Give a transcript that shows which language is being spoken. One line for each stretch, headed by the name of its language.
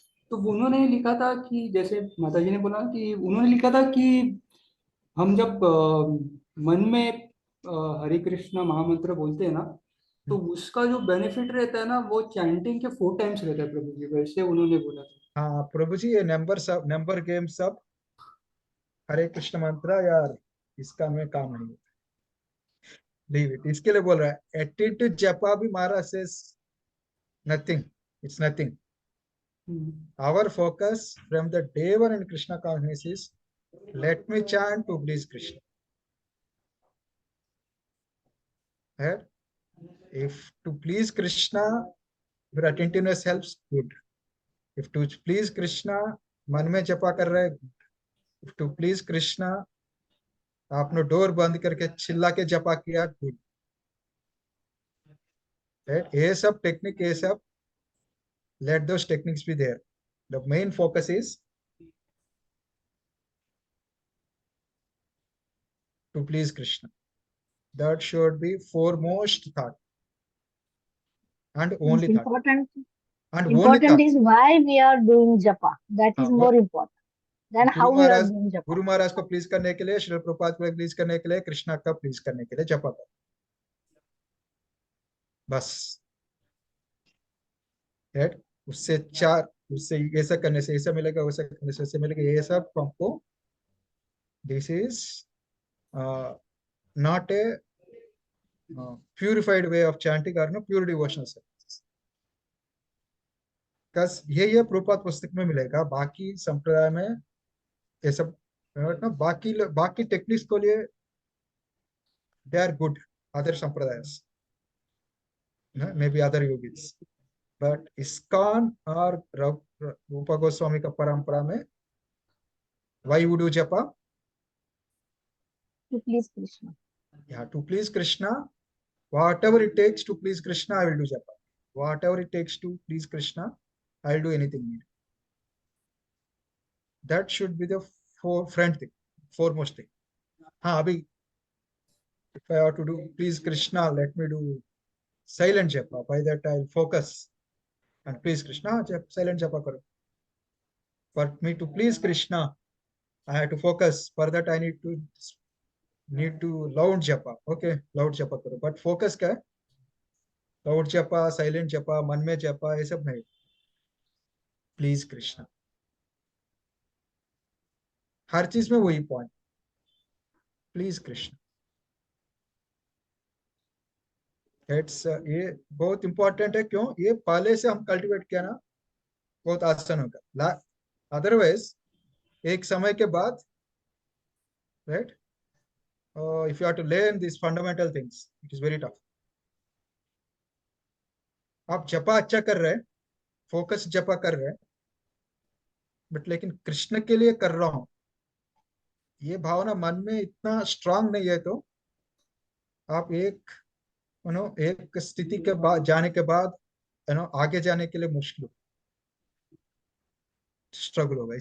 Hindi: तो उन्होंने लिखा था कि जैसे माता जी ने बोला कि उन्होंने लिखा था कि हम जब मन में हरे कृष्णा महामंत्र बोलते हैं ना, तो उसका जो बेनिफिट रहता है ना वो चैंटिंग के 4 टाइम्स रहता है प्रभु जी, वैसे उन्होंने बोला था। हाँ प्रभु जी, ये नंबर गेम सब हरे कृष्ण मंत्र यार, इसका में काम नहीं होता,
English: leave it,
Hindi: इसके लिए बोल रहा है। एटीट्यूड जपा भी मारा से
English: Nothing, it's nothing. Our focus from the day one in Krishna consciousness is, let me chant to please Krishna. Right? If to please Krishna, your attentiveness helps, good. If to please Krishna,
Hindi: मन में जपा कर रहे,
English: if to please Krishna,
Hindi: आपने door बंद करके चिल्ला के जपा किया,
English: good. Right?
Hindi: ये सब टेक्निक, ये सब,
English: let those techniques be there. The main focus is to please Krishna. That should be foremost thought and only thought. Important And only important thought. is why we are doing japa. That is हाँ, more important than how we are doing japa.
Hindi: Guru Maharaj को please करने के लिए, श्रील प्रभुपाद को please करने के लिए, कृष्णा का प्लीज करने के लिए जपा कर, बस। राइट? उससे ऐसा करने से ऐसा मिलेगा, वैसा करने से ऐसा मिलेगा, ये सब हमको,
English: This is not a purified way of chanting और no pure devotional service.
Hindi: बस ये प्रभुपाद पुस्तक में मिलेगा, बाकी संप्रदाय में ये सब ना, बाकी टेक्निक्स को लिए
English: they are good, other sampradayas, maybe other yogis, but ISKCON or Rupa Goswami
Hindi: का परंपरा में,
English: why you do japa? To please Krishna. Yeah, to please Krishna. Whatever it takes to please Krishna, I will do japa. Whatever it takes to please Krishna, I will do anything needed. That should be the foremost thing.
Hindi: हाँ, अभी
English: if I have to do please Krishna, let me do silent japa. By that I'll focus and please Krishna, silent japa
Hindi: karo.
English: For me to please Krishna, I have to focus. For that I need to loud japa. Okay, loud japa
Hindi: karo.
English: But focus
Hindi: क्या है?
English: Loud japa, silent japa,
Hindi: मन में
English: japa,
Hindi: ये सब नहीं.
English: Please Krishna.
Hindi: हर चीज में वही पॉइंट, प्लीज कृष्ण। ये बहुत इंपॉर्टेंट है, क्यों? ये पहले से हम कल्टिवेट किया ना, बहुत आसान होगा। अदरवाइज एक समय के बाद,
English: Right, if you have to learn these fundamental things, it is very tough.
Hindi: आप जपा अच्छा कर रहे हैं, फोकस जपा कर रहे हैं, बट लेकिन कृष्ण के लिए कर रहा हूं, ये भावना मन में इतना स्ट्रांग नहीं है, तो आप एक स्थिति के बाद जाने के बाद आगे जाने के लिए मुश्किल, स्ट्रगल होगा।